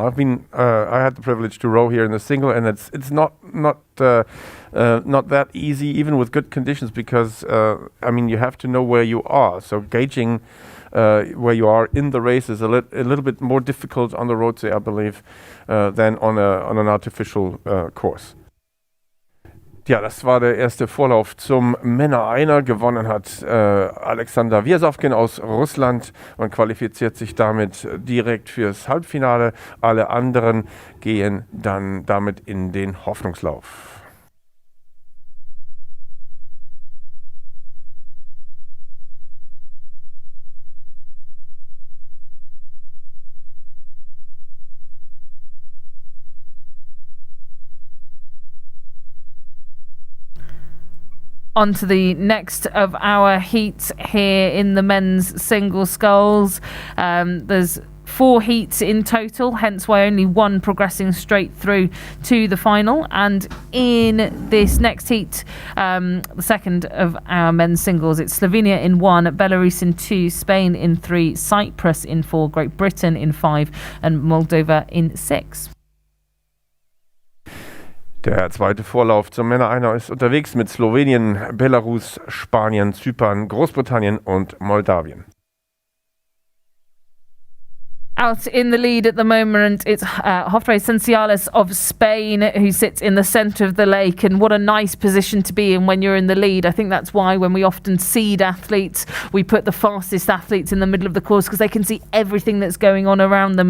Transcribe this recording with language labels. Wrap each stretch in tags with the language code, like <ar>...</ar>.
<en>I had the privilege to row here in the single, and it's not that easy even with good conditions, because you have to know where you are. So gauging where you are in the race is a little bit more difficult on the roadside, I believe, than on an artificial course.</en> <de>Ja, das war der erste Vorlauf zum Männer-Einer. Gewonnen hat Alexander Vizovkin aus Russland und qualifiziert sich damit direkt fürs Halbfinale. Alle anderen gehen dann damit in den Hoffnungslauf.</de> <en>On to the next of our heats here in the men's single sculls. There's 4 heats in total, hence why only one progressing straight through to the final. And in this next heat, the second of our men's singles, it's Slovenia in 1, Belarus in 2, Spain in 3, Cyprus in 4, Great Britain in 5 and Moldova in 6.</en> <de>Der zweite Vorlauf zum Männer-Einer ist unterwegs mit Slowenien, Belarus, Spanien, Zypern, Großbritannien und Moldawien.</de> <en>Out in the lead at the moment, it's Jofre Esenciales of Spain, who sits in the centre of the lake, and what a nice position to be in when you're in the lead. I think that's why when we often seed athletes, we put the fastest athletes in the middle of the course, because they can see everything that's going on around them.</en>